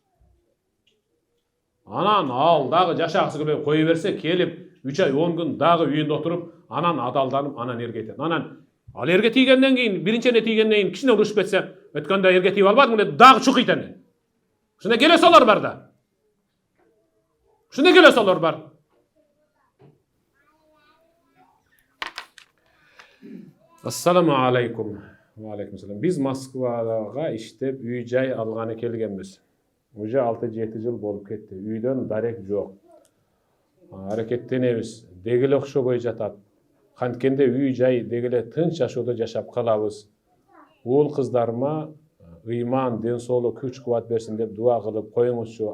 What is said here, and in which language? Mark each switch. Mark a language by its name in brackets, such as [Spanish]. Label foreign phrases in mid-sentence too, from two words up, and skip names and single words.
[Kyrgyz] Анан ал дагы жашагысы келбей кой берсе, келип 3 ай 10 күн дагы үйүндө отуруп, анан адалданып, анан эрге айтат. Анан ал эрге тийгенден кийин, биринчине тийгенден кийин кичине урушуп кетсе, өткөндө эрге тийип албадың деп дагы чукуйт эне. Ушундай келесолор бар да. Ушундай келесолор бар. [Arabic] السلام عليكم. وعليكم السلام. [Kyrgyz] Биз Москвага иштеп үй жай алганы келгенбиз. Уже 6-7 жыл болуп кетти. Үйдөн дарек жок. Аракеттенебиз. Дегеле окшобой жатат. Канткенде үй жай дегеле тынч жашоодо жашап калабыз. Уул кыздарыма ыйман, ден соолук, күч кубат берсин деп дуа кылып коюңузчу.